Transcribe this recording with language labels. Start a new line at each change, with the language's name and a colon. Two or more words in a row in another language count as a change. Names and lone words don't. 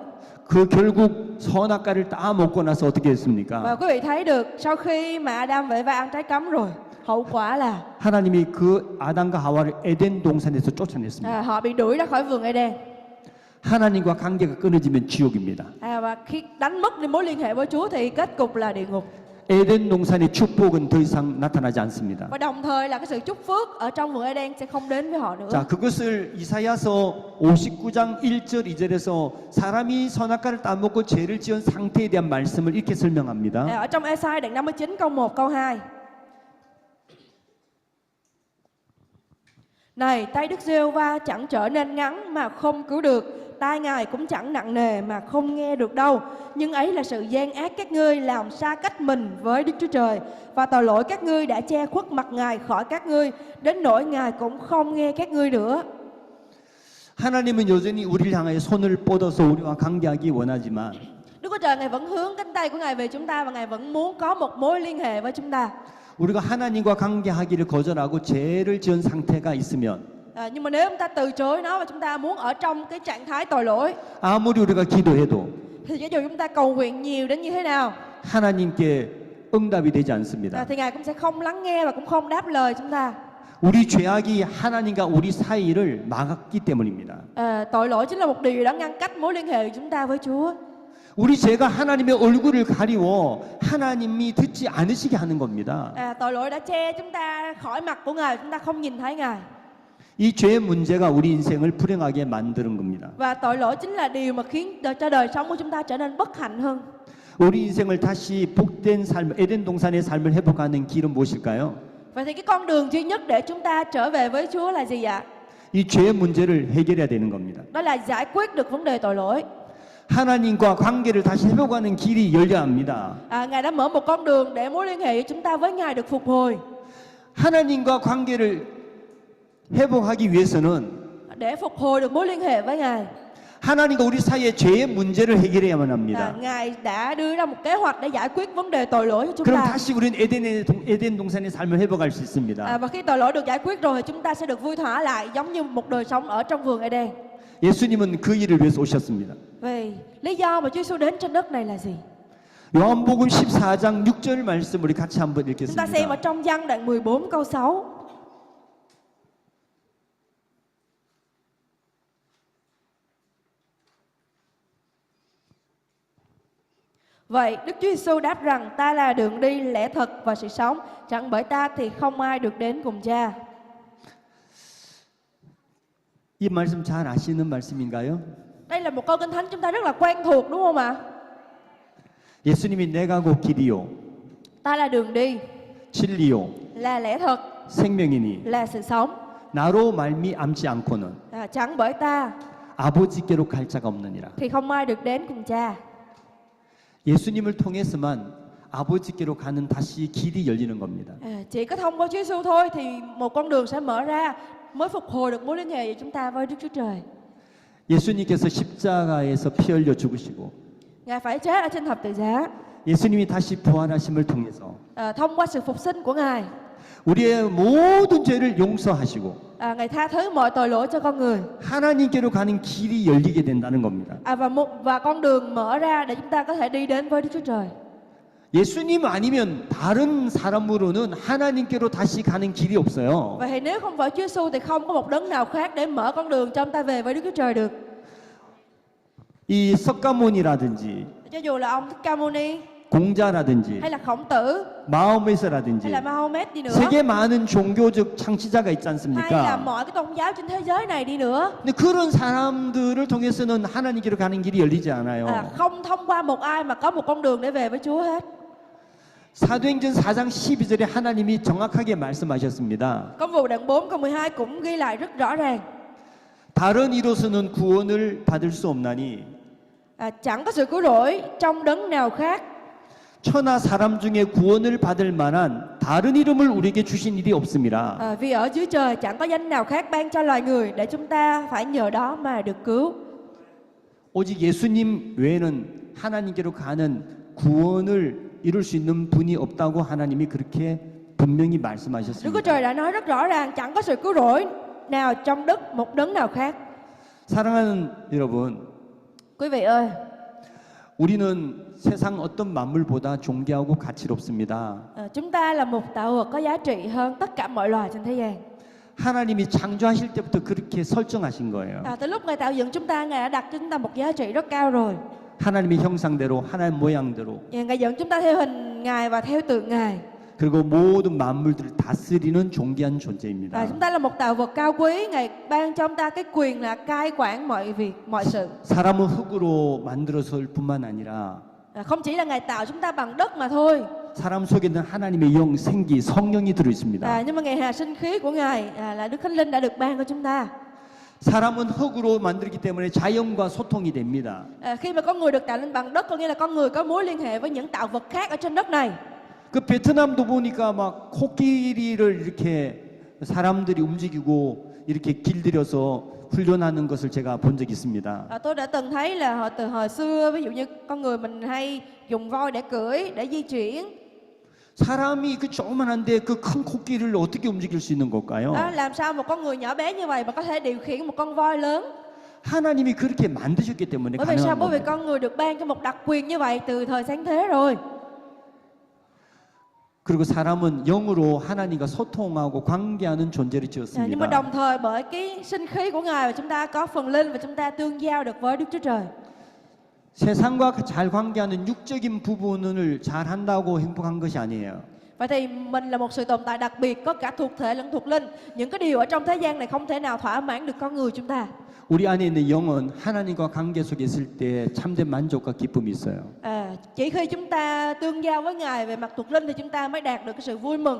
Korean: 그 결국 선악과를 다 먹고 나서 어떻게
Vietnamese: Và
Korean: 했습니까?
Vietnamese: quý vị thấy được sau khi mà Adam và Eva ăn trái cấm rồi, hậu quả là
Korean: 하나님이 그 아담과 하와를 에덴 동산에서 쫓아냈습니다.
Vietnamese: họ bị đuổi ra khỏi vườn Eden.
Korean: 하나님과 관계가 끊어지면 지옥입니다.
Vietnamese: Và khi đánh mất đi mối liên hệ với Chúa thì kết cục là địa ngục.
Korean: 에덴 동산의 축복은 더 이상 나타나지 않습니다.
Vietnamese: Và đồng thời là cái sự chúc phước ở trong vườn Eden sẽ không đến với họ nữa.
Korean: 자, 그것을 이사야서 59장 1절 2절에서 사람이 선악과를 따먹고 죄를 지은 상태에 대한 말씀을 이렇게 설명합니다.
Vietnamese: Ở trong Ê-sai đoạn 59 câu 1 câu 2. Này, tay Đức Giê-hô-va chẳng trở nên ngắn mà không cứu được, tai Ngài cũng chẳng nặng nề mà không nghe được đâu. Nhưng ấy là sự gian ác các ngươi làm xa cách mình với Đức Chúa Trời, và tội lỗi các ngươi đã che khuất mặt Ngài khỏi các ngươi, đến nỗi Ngài cũng không nghe các ngươi nữa.
Korean: 하나님은 여전히 우리를 향하여 손을 뻗어서 우리와 관계하기 원하지만
Vietnamese: Đức Chúa Trời Ngài vẫn hướng cánh tay của Ngài về chúng ta và Ngài vẫn muốn có một mối liên hệ với chúng ta.
Korean: 우리가 하나님과 관계하기를 거절하고 죄를 지은 상태가 있으면
Vietnamese: Nhưng mà nếu chúng ta từ chối nó và chúng ta muốn ở trong cái trạng thái tội lỗi
Korean: 아무리 우리가 기도해도
Vietnamese: thì cho dù chúng ta cầu nguyện nhiều đến như thế nào
Korean: 하나님께 응답이 되지 않습니다.
Vietnamese: thì Ngài cũng sẽ không lắng nghe và cũng không đáp lời chúng ta.
Korean: 우리 죄악이 하나님과 우리 사이를 막았기 때문입니다.
Vietnamese: Tội lỗi chính là một điều đã ngăn cách mối liên hệ của chúng ta với Chúa.
Korean: 우리 죄가 하나님의 얼굴을 가리워 하나님이 듣지 않으시게 하는 겁니다.
Vietnamese: Tội lỗi đã che chúng ta khỏi mặt của Ngài, chúng ta không nhìn thấy Ngài.
Korean: 이 죄의 문제가 우리 인생을 불행하게 만드는 겁니다.
Vietnamese: Và tội lỗi chính là điều mà khiến cho đời sống của chúng ta trở nên bất hạnh hơn.
Korean: 우리 인생을 다시 복된 삶, 에덴 동산의 삶을 회복하는 길은 무엇일까요?
Vietnamese: Vậy thì cái con đường duy nhất để chúng ta trở về với Chúa là gì ạ?
Korean: 이 죄의 문제를 해결해야 되는 겁니다.
Vietnamese: Đó là giải quyết được vấn đề tội lỗi.
Korean: 하나님과 관계를 다시 회복하는 길이 열려야 합니다.
Vietnamese: Ngài đã mở một con đường để mối liên hệ của chúng ta với Ngài được phục hồi.
Korean: 하나님과 관계를 회복하기 위해서는
Vietnamese: Để phục hồi được mối liên hệ với Ngài,
Korean: 하나님과 우리 사이의 죄의 문제를 해결해야만 합니다.
Vietnamese: Ngài đã đưa ra một kế hoạch để giải quyết vấn đề tội lỗi của chúng
Korean: 그럼
Vietnamese: ta.
Korean: 다시 우리는 에덴 동산의 삶을 회복할 수 있습니다.
Vietnamese: Và khi tội lỗi được giải quyết rồi thì chúng ta sẽ được vui thỏa lại giống như một đời sống ở trong vườn Eden.
Korean: 예수님은 그 일을 위해서 오셨습니다.
Vietnamese: Vì lý do mà Chúa Giêsu đến trên đất này là gì?
Korean: 요한복음 14장 6절 말씀 우리 같이 한번
Vietnamese: Chúng ta xem ở
Korean: 읽겠습니다.
Vietnamese: trong Giăng đoạn 14 câu 6. Vậy Đức Chúa Giêsu đáp rằng ta là đường đi, lẽ thật và sự sống, chẳng bởi ta thì không ai được đến cùng Cha.
Korean: 이 말씀 잘 아시는 말씀인가요?
Vietnamese: Đây là một câu kinh thánh chúng ta rất là quen thuộc đúng không ạ?
Korean: 예수님이 내가 곧 길이요
Vietnamese: Ta là đường đi,
Korean: 진리요
Vietnamese: là lẽ thật,
Korean: 생명이니
Vietnamese: là sự sống.
Korean: 나로 말미암지 않고는
Vietnamese: Chẳng bởi ta
Korean: 아버지께로 갈 자가 없느니라.
Vietnamese: thì không ai được đến cùng Cha.
Korean: 예수님을 통해서만 아버지께로 가는 다시 길이 열리는 겁니다.
Vietnamese: Chỉ có thông qua Chúa Giêsu thôi thì một con đường sẽ mở ra, mới phục hồi được mối liên hệ của chúng ta với Đức Chúa Trời.
Korean: 예수님께서 십자가에서 피 흘려 죽으시고
Vietnamese: Ngài phải chết ở trên thập tự giá.
Korean: 예수님이 다시 부활하심을 통해서
Vietnamese: Thông qua sự phục sinh của Ngài,
Korean: 우리의 모든 죄를 용서하시고
Vietnamese: Ngài tha thứ mọi tội lỗi cho con người.
Korean: 하나님께로 가는 길이 열리게 된다는 겁니다.
Vietnamese: Và con đường mở ra để chúng ta có thể đi đến với Đức Chúa Trời.
Korean: 예수님 아니면 다른 사람으로는 하나님께로 다시 가는 길이 없어요.
Vietnamese: Vậy thì nếu không phải Chúa Giêsu thì không có một đấng nào khác để mở con đường cho chúng ta về với Đức Chúa Trời được.
Korean: 이 석가모니라든지
Vietnamese: Cho dù là ông Thích Ca Mâu Ni
Korean: 공자라든지
Vietnamese: hay là Khổng Tử
Korean: 마호메트라든지
Vietnamese: hay là Mahomet đi nữa,
Korean: 세계 많은 종교적 창시자가 있지
Vietnamese: hay là
Korean: 않습니까?
Vietnamese: mọi cái tôn giáo trên thế giới này đi nữa,
Korean: 근데 그런 사람들을 통해서는 하나님께로 가는 길이 열리지 않아요.
Vietnamese: không thông qua một ai mà có một con đường để về với Chúa hết.
Korean: 사도행전 4장 12절에 하나님이 정확하게 말씀하셨습니다.
Vietnamese: Công vụ đoạn 4 câu 12 cũng ghi lại rất rõ ràng.
Korean: 다른 이로서는 구원을 받을 수 없나니
Vietnamese: Chẳng có sự cứu rỗi trong đấng nào khác.
Korean: 천하 사람 중에 구원을 받을 만한 다른 이름을 우리에게 주신 일이 없습니다.
Vietnamese: Vì ở dưới trời chẳng có danh nào khác ban cho loài người để chúng ta phải nhờ đó mà được cứu.
Korean: 오직 예수님 외에는 하나님께로 가는 구원을 이룰 수 있는 분이 없다고 하나님이 그렇게 분명히
Vietnamese: Đức Chúa
Korean: 말씀하셨습니다.
Vietnamese: Trời đã nói rất rõ ràng chẳng có sự cứu rỗi nào trong đất một đấng nào khác.
Korean: 사랑하는 여러분,
Vietnamese: Quý vị ơi,
Korean: 우리는 세상 어떤 만물보다 존귀하고 가치롭습니다.
Vietnamese: chúng ta là một tạo vật có giá trị hơn tất cả mọi loài trên thế gian.
Korean: 하나님이 창조하실 때부터 그렇게 설정하신 거예요.
Vietnamese: Từ lúc Ngài tạo dựng chúng ta, Ngài đã đặt cho chúng ta một giá trị rất cao rồi.
Korean: 하나님의 형상대로, 하나님 모양대로,
Vietnamese: Ngài dựng chúng ta theo hình Ngài và theo tượng Ngài.
Korean: 그리고 모든 만물들을 다스리는 존귀한
Vietnamese: Và
Korean: 존재입니다.
Vietnamese: chúng ta là một tạo vật cao quý. Ngài ban cho chúng ta cái quyền là cai quản mọi việc, mọi sự.
Korean: 사람은 흙으로 만들어서일 뿐만 아니라
Vietnamese: Không chỉ là Ngài tạo chúng ta bằng đất mà thôi.
Korean: 사람 속에는 하나님의 영, 생기, 성령이 들어 있습니다.
Vietnamese: Nhưng mà Ngài hà sinh khí của Ngài là Đức Thánh Linh đã được ban cho chúng ta.
Korean: 사람은 흙으로 만들기 때문에 자연과 소통이 됩니다.
Vietnamese: Khi mà con người được tạo nên bằng đất, có nghĩa là con người có mối liên hệ với những tạo vật khác ở trên đất này.
Korean: 그 베트남도 보니까 막 코끼리를 이렇게 사람들이 움직이고 이렇게 길들여서 훈련하는 것을 제가 본 적이 있습니다.
Vietnamese: Tôi đã từng thấy là từ hồi xưa, ví dụ như con người mình hay dùng voi để cưỡi, để di chuyển.
Korean: 사람이 그 조그만한데 그 큰 코끼리를 어떻게 움직일 수 있는 걸까요?
Vietnamese: Làm sao một con người nhỏ bé như vậy mà có thể điều khiển một con voi lớn?
Korean: 하나님이 그렇게 만드셨기 때문에
Vietnamese: Bởi vì sao?
Korean: 가능한
Vietnamese: Bởi vì
Korean: 겁니다.
Vietnamese: con người được ban cho một đặc quyền như vậy từ thời sáng thế rồi.
Korean: 그리고 사람은 영으로 하나님과 소통하고 관계하는 존재를
Vietnamese: Nhưng mà
Korean: 지었습니다.
Vietnamese: đồng thời bởi cái sinh khí của Ngài, và chúng ta có phần linh và chúng ta tương giao được với Đức Chúa Trời.
Korean: 세상과 잘 관계하는 육적인 부분을 잘 한다고 행복한 것이 아니에요.
Vietnamese: Vậy thì mình là một sự tồn tại đặc biệt, có cả thuộc thể lẫn thuộc linh. Những cái điều ở trong thế gian này không thể nào thỏa mãn được con người chúng ta.
Korean: 우리 안에 있는 영은 하나님과 관계 속에 있을 때 참된 만족과 기쁨이 있어요.
Vietnamese: Chỉ khi chúng ta tương giao với Ngài về mặt thuộc linh thì chúng ta mới đạt được cái sự vui mừng.